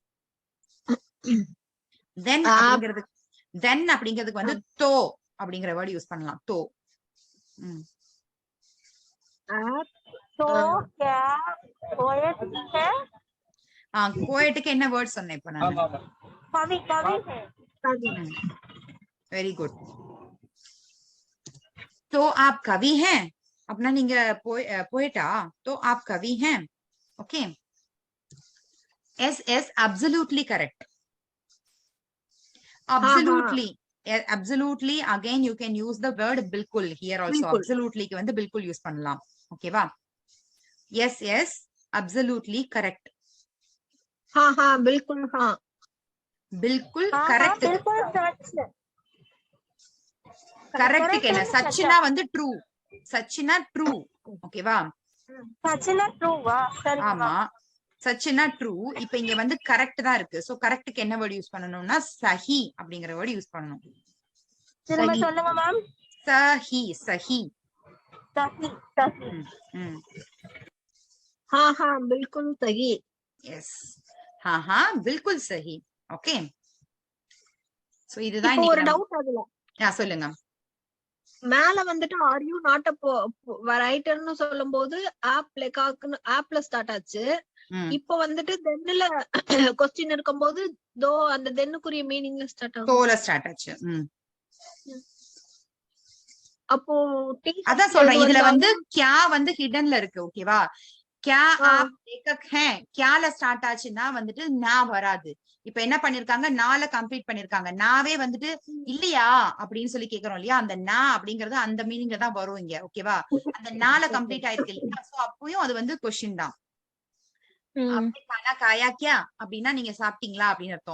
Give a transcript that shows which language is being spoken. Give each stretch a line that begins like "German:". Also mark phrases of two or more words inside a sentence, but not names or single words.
Tamil: தென் அப்படிங்கிறதுக்கு வந்து தோ அப்படிங்கிற
English: word use
Tamil: பண்ணலாம். தோ. கோயட்டுக்கு என்ன வேர்ட் சொன்னேன் இப்ப நான்?
English: very good.
Hindi: तो आप कवि हैं, अपना நீங்க पोएटा, तो आप कवि हैं.
English: ओके, yes yes, absolutely correct. Absolutely, absolutely, again you can use the word बिल्कुल here also.
Tamil: Absolutely க்கு வந்து बिल्कुल யூஸ் பண்ணலாம். ஓகேவா?
English: yes yes, absolutely correct.
Hindi: हाँ हाँ बिल्कुल हाँ.
Tamil: बिल्कुल correct. கரெக்ட் என்ன? சச்சினா வந்து ட்ரூ. சச்சினா ட்ரூ. ஓகேவா? சச்சினா ட்ரூவா? ஆமா, சச்சினா ட்ரூ. இப்ப இங்க வந்து கரெக்ட் தான் இருக்கு. சோ கரெக்ட்க்கு என்ன
English: word use
Tamil: பண்ணனும்னா சஹி அப்படிங்கிற வேர்ட் யூஸ் பண்ணனும். திரும்ப சொல்லுங்க மேம்.
Hindi: सही सही सही सही. हाँ हाँ बिल्कुल सही. எஸ், हाँ हाँ बिल्कुल सही.
Tamil: ஓகே, சோ இதுதான் இப்போ ஒரு இன்னைக்கு டவுட் அதுல. சொல்லுங்க. மேல வந்துட்டு
English: are you not writer
Tamil: சொல்லும்போது ஆப்ல ஸ்டார்ட் ஆச்சு. இப்போ வந்துட்டு தென்ல क्वेश्चन இருக்கும்போது தோ அந்த தென்னுக்குரிய மீனிங்ல ஸ்டார்ட் ஆகும். தோல ஸ்டார்ட் ஆச்சு. அப்போ அதான் சொல்றேன், இதுல வந்து क्या வந்து ஹிடன்ல இருக்கு. ஓகேவா?
Hindi: क्या आप लेखक हैं,
Tamil: क्याல ஸ்டார்ட் ஆச்சுன்னா வந்துட்டு நா வராது. இப்ப என்ன பண்ணிருக்காங்க, நால கம்ப்ளீட் பண்ணிருக்காங்க. நாவே வந்துட்டு இல்லையா அப்படின்னு சொல்லி கேக்குறோம் இல்லையா? அந்த நா அப்படிங்கறது அந்த மீனிங்ல தான் வரும் இங்க. ஓகேவா? அந்த நால கம்ப்ளீட் ஆயிருக்கு இல்லையா? சோ அப்பயும் அது வந்து क्वेश्चन தான்.
Hindi: खाना खाया क्या
Tamil: அப்படின்னா நீங்க சாப்பிட்டீங்களா அப்படின்னு அர்த்தம்.